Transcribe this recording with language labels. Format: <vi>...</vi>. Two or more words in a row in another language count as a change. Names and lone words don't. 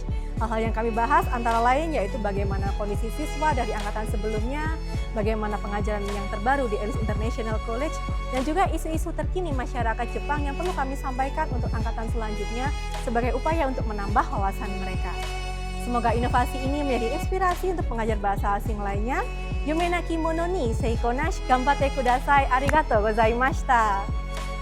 <id>Hal-hal yang kami bahas antara lain yaitu bagaimana kondisi siswa dari angkatan sebelumnya, bagaimana pengajaran yang terbaru di Elis International College, dan juga isu-isu terkini masyarakat Jepang yang perlu kami sampaikan untuk angkatan selanjutnya sebagai upaya untuk menambah wawasan mereka. Semoga inovasi ini menjadi inspirasi untuk pengajar bahasa asing lainnya.</id> <ja>夢なきものに成功なし頑張ってください。ありがとうございました.</ja>